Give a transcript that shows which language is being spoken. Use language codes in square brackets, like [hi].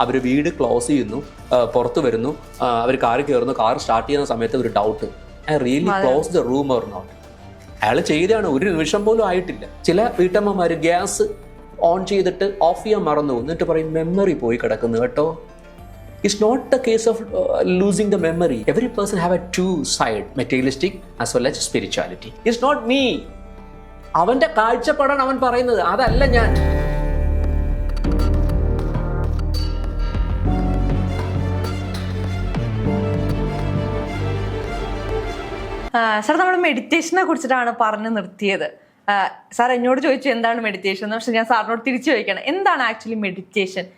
[ml] അവർ വീട് ക്ലോസ് ചെയ്യുന്നു, പുറത്ത് വരുന്നു, അവർ കാറിൽ കയറുന്നു, കാർ സ്റ്റാർട്ട് ചെയ്യുന്ന സമയത്ത് ഒരു doubt, [en] I really close the room or not. [ml] അയാൾ ചെയ്താണ്, ഒരു നിമിഷം പോലും ആയിട്ടില്ല. ചില വീട്ടമ്മമാർ ഗ്യാസ് ഓൺ ചെയ്തിട്ട് ഓഫ് ചെയ്യാൻ മറന്നു, എന്നിട്ട് പറയും മെമ്മറി പോയി കിടക്കുന്നു കേട്ടോ. [en] It's not the case of losing the memory. Every person have a two side, materialistic as well as spirituality. It's not me. [ml] അവന്റെ കാഴ്ചപ്പാടാണ് അവൻ പറയുന്നത്, അതല്ല ഞാൻ. സാർ, നമ്മൾ മെഡിറ്റേഷനെ കുറിച്ചിട്ടാണ് പറഞ്ഞു നിർത്തിയത്. സാർ എന്നോട് ചോദിച്ചു എന്താണ് മെഡിറ്റേഷൻ എന്ന്. പക്ഷെ ഞാൻ സാറിനോട് തിരിച്ചു ചോദിക്കണം, എന്താണ് ആക്ച്വലി മെഡിറ്റേഷൻ?